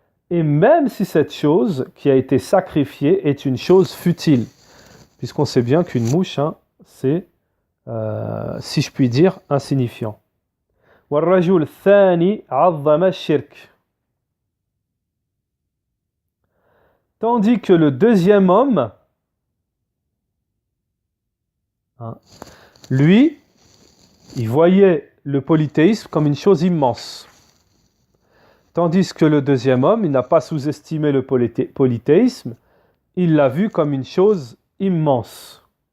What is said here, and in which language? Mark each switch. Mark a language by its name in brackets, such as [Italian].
[French] Et même si cette chose qui a été sacrifiée est une chose futile, puisqu'on sait bien qu'une mouche, c'est, si je puis dire, insignifiant. [Arabic] والرجل الثاني عظم الشرك. [French] Tandis que le deuxième homme, lui, il voyait le polythéisme comme une chose immense. Tandis que le deuxième homme, il n'a pas sous-estimé le polythéisme, il l'a vu comme une chose immense.